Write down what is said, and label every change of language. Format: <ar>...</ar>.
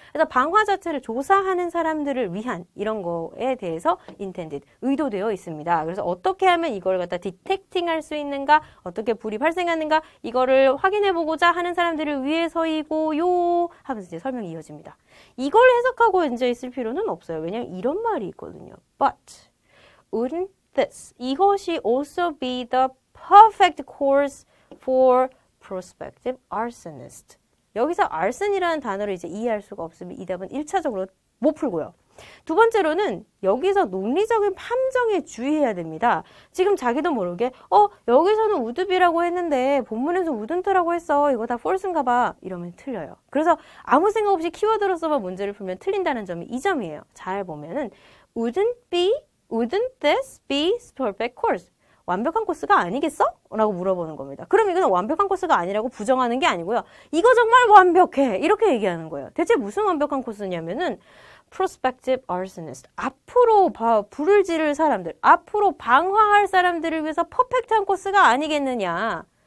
<ko>그래서 방화 자체를 조사하는 사람들을 위한 이런 거에 대해서 intended, 의도되어 있습니다. 그래서 어떻게 하면 이걸 갖다 detecting 할 수 있는가, 어떻게 불이 발생하는가, 이거를 확인해보고자 하는 사람들을 위해서이고요 하면서 이제 설명이 이어집니다. 이걸 해석하고 앉아 있을 필요는 없어요. 왜냐하면 이런 말이 있거든요.</ko> <en>But wouldn't this,</en> <ko>이것이</ko> <en>also be the perfect course for prospective arsonist.</en> <ko>여기서 arson이라는 단어를 이제 이해할 수가 없으면 이 답은 1차적으로 못 풀고요. 두 번째로는 여기서 논리적인 함정에 주의해야 됩니다. 지금 자기도 모르게 여기서는 wouldbe라고 했는데 본문에서 wouldn't라고 했어. 이거 다 false인가 봐. 이러면 틀려요. 그래서 아무 생각 없이 키워드로서만 문제를 풀면 틀린다는 점이 이 점이에요. 잘 보면은</ko> <en>wouldn't this be perfect course?</en> <ko>완벽한 코스가 아니겠어? 라고 물어보는 겁니다. 그럼 이거는 완벽한 코스가 아니라고 부정하는 게 아니고요. 이거 정말 완벽해. 이렇게 얘기하는 거예요. 대체 무슨 완벽한 코스냐면은</ko> <en>prospective arsonist.</en> <ko>앞으로 불을 지를 사람들, 앞으로 방화할 사람들을 위해서 퍼펙트한 코스가 아니겠느냐.</ko>